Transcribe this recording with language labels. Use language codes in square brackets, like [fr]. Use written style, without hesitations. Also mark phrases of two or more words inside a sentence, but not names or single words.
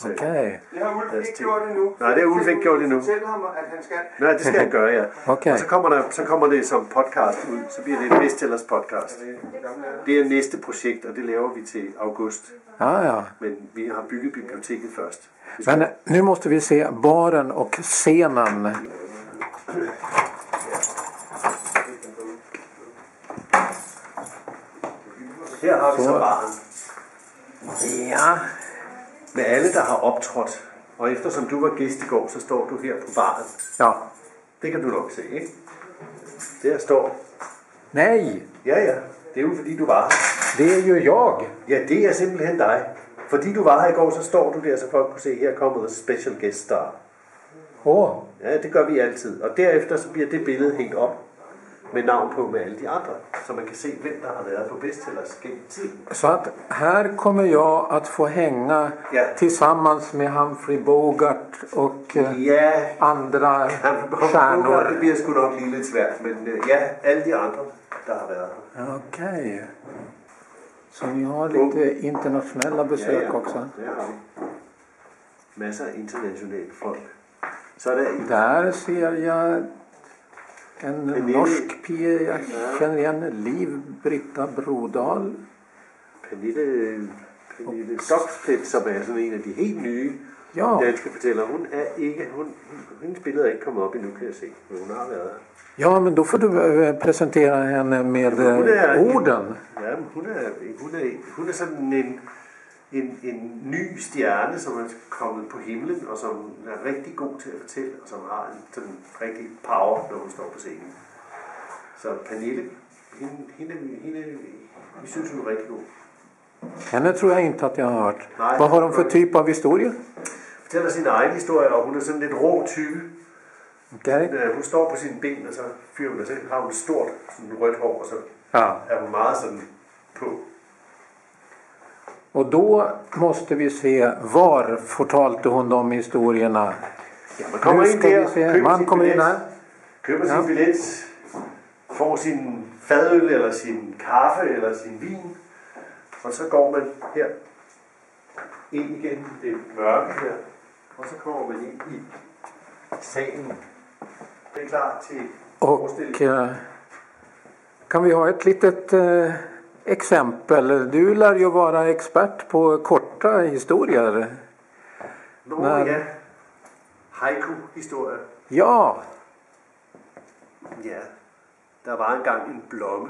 [sv] Okej. [da] Det har Ulf ikke gjort endnu. Nej, det har Ulf ikke gjort endnu. Fortæl ham, at han skal. Nej, det skal han gøre, ja. Okay. Og så kommer det som podcast ud. Så bliver det en Bestsellers podcast. Det er næste projekt, og det laver vi til august. Ja, ja. Men vi har bygget biblioteket først. [sv] Men nu måste vi se baren och scenen. [da] Her har vi så baren. Ja. Med alle, der har optrådt. Og eftersom du var gæst i går, så står du her på baren. Ja. Det kan du nok se, ikke? Der står... Nej, Ja, ja. Det er jo fordi, du var her. [sv] det är ju jag. [da] Ja, det er simpelthen dig. Fordi du var her i går, så står du der, så folk kunne se, her kommer et [en] special guest star. [da] Åh. Ja, det gør vi altid. Og derefter så bliver det billede hængt op med navn på med alle de andre. Så man kan se, hvem der har været på Bestsellers gennem tiden. [sv] Så att här kommer jag att få hänga [da] Ja. [sv] tillsammans med Humphrey Bogart och [da] Ja, [sv] andra [da] det [sv] stjärnor. [da] bliver sgu nok lige lidt svært. Men ja, alle de andre, der har været her. [sv] Okej. Så ni har lite internationella besök också. [da] Det har vi. Masser af internationale folk. Så er der en... [sv] Där ser jag en norsk pige jag känner igen. Liv Britta Brodal. [da] Pernille Stoksplet, som er sådan en af de helt nye Ja. danske fortællere. Hun er ikke... Hendes billede er ikke kommet op endnu, kan jeg se. Men hun har været her. [sv] Ja, men då får du presentera henne med orden. [da] Ja, men hun er sådan en ny stjerne, som er kommet på himlen, og som er rigtig god til at fortælle, og som har en sådan rigtig power, når hun står på scenen. Så Pernille, hende vi synes hun er rigtig god. [sv] Henne tror jag inte att jag har hört. [da] Nej. [sv] Vad har de för typ av historia? [da] Fortæller sin egen historie, og hun er sådan lidt rå type. [sv] Okej. [da] Hun står på sine ben, og så fyrer hun, og så har hun stort sådan rødt hår, og så Ja. er hun meget sådan på. [sv] Och då måste vi se var fortalte hon de historierna. [da] Ja, man kommer [sv] Nu [da] ind [sv] ska [da] der, [sv] vi se. [da] køber [sv] Man [da] sin [sv] kommer in [da] billet, [sv] här. [da] køber Ja. sin billet, får sin fadøl, eller sin kaffe, eller sin vin, og så går man her ind igen, det er mørke her, og så kommer man ind i salen. Det er klar til [sv] Och [da] forestillingen. [sv] kan vi ha ett litet exempel? Du lär ju vara expert på korta historier. [da] Nå nej. ja, haiku-historie. Ja, Ja, der var engang en blomme.